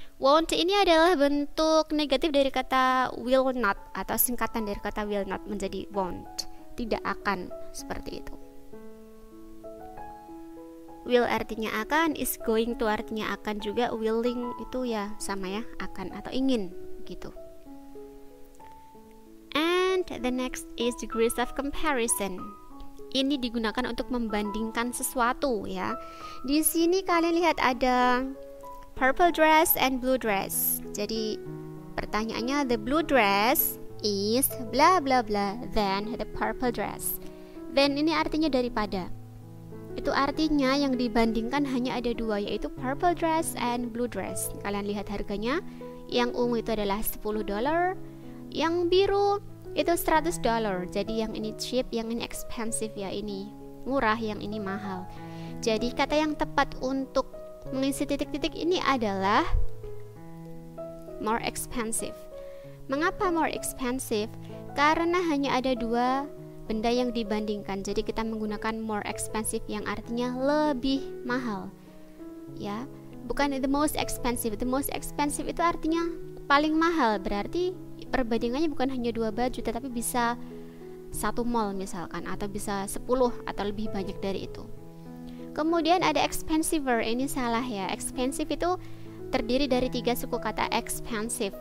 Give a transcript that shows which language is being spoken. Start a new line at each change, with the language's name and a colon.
Indonesian: Won't ini adalah bentuk negatif dari kata will not atau singkatan dari kata will not menjadi won't. Tidak akan, seperti itu. Will artinya akan, is going to artinya akan juga, willing itu ya sama ya, akan atau ingin gitu.
English: And the next is degrees of comparison.
Indonesian: Ini digunakan untuk membandingkan sesuatu ya. Di sini kalian lihat ada purple dress and blue dress.
English: Jadi pertanyaannya, the blue dress is bla bla bla than the purple dress.
Indonesian: Then ini artinya daripada. Itu artinya yang dibandingkan hanya ada 2, yaitu purple dress and blue dress. Kalian lihat harganya. Yang ungu itu adalah $10, yang biru itu $100. Jadi yang ini cheap, yang ini expensive ya, ini murah, yang ini mahal. Jadi kata yang tepat untuk mengisi titik-titik ini adalah more expensive. Mengapa more expensive? Karena hanya ada 2 benda yang dibandingkan. Jadi kita menggunakan more expensive yang artinya lebih mahal. Ya, bukan the most expensive. The most expensive itu artinya paling mahal. Berarti perbandingannya bukan hanya 2 baju, tetapi bisa 1 mall misalkan, atau bisa 10 atau lebih banyak dari itu. Kemudian ada expensiver, ini salah ya. Expensive itu terdiri dari 3 suku kata expensive.